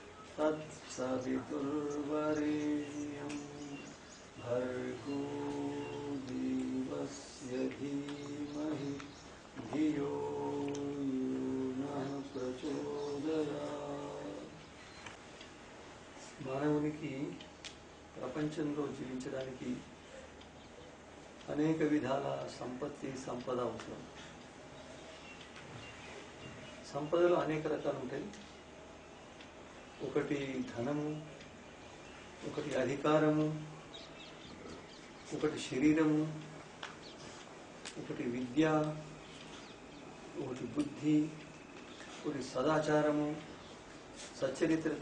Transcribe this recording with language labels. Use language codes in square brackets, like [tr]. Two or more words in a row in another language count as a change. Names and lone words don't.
[sa] तत्सवितुर्वरेण्यं भर्गो देवस्य धीमहि धियो यो नः प्रचोदयात्. [te] మానవునికి ప్రపంచంలో జీవించడానికి అనేక విధాల సంపద అవసరం. సంపదలు అనేక రకాలు ఉంటాయి. ఒకటి ధనము, ఒకటి అధికారము, ఒకటి శరీరము, ఒకటి విద్య, ఒకటి బుద్ధి, ఒకటి సదాచారము, సచ్చరిత్రత.